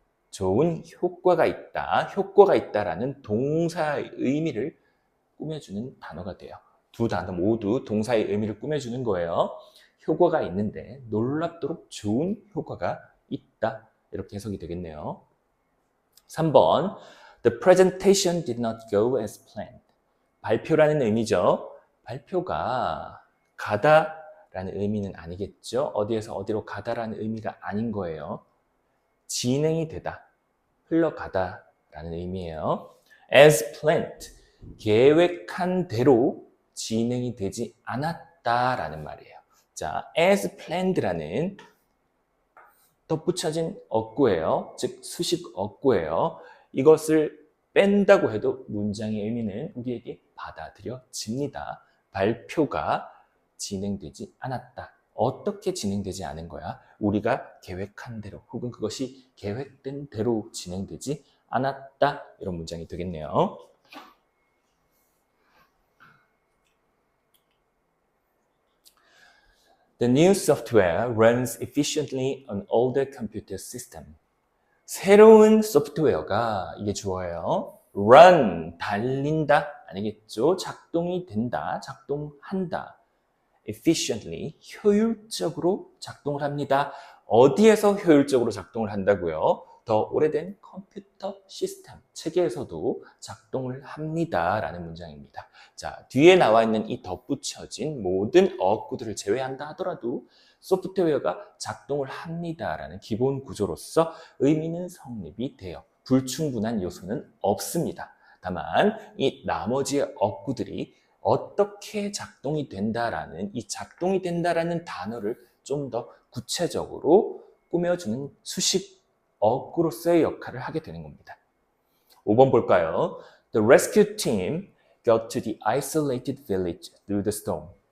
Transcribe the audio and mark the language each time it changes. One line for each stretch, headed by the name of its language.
Korean: 좋은 효과가 있다라는 동사의 의미를 꾸며주는 단어가 돼요. 두 단어 모두 동사의 의미를 꾸며주는 거예요. 효과가 있는데 놀랍도록 좋은 효과가 있다, 이렇게 해석이 되겠네요.
English: 3번, The presentation did not go as planned.
Korean: 발표라는 의미죠. 발표가 가다라는 의미는 아니겠죠. 어디에서 어디로 가다라는 의미가 아닌 거예요. 진행이 되다, 흘러가다라는 의미예요.
English: As planned,
Korean: 계획한 대로 진행이 되지 않았다라는 말이에요. 자,
English: as planned
Korean: 라는 덧붙여진 어구예요. 즉 수식 어구예요. 이것을 뺀다고 해도 문장의 의미는 우리에게 받아들여집니다. 발표가 진행되지 않았다. 어떻게 진행되지 않은 거야? 우리가 계획한 대로, 혹은 그것이 계획된 대로 진행되지 않았다. 이런 문장이 되겠네요.
English: The new software runs efficiently on older computer system.
Korean: 새로운 소프트웨어가, 이게 주어예요. run, 달린다 아니겠죠? 작동이 된다, 작동한다. efficiently, 효율적으로 작동을 합니다. 어디에서 효율적으로 작동을 한다고요? 더 오래된 컴퓨터 시스템, 체계에서도 작동을 합니다라는 문장입니다. 자, 뒤에 나와 있는 이 덧붙여진 모든 어구들을 제외한다 하더라도 소프트웨어가 작동을 합니다라는 기본 구조로서 의미는 성립이 돼요. 불충분한 요소는 없습니다. 다만 이 나머지의 어구들이 어떻게 작동이 된다라는 이 작동이 된다라는 단어를 좀 더 구체적으로 꾸며주는 수식 어구로서의 역할을 하게 되는 겁니다. 5번 볼까요?
English: The rescue team got to the isolated village through the storm.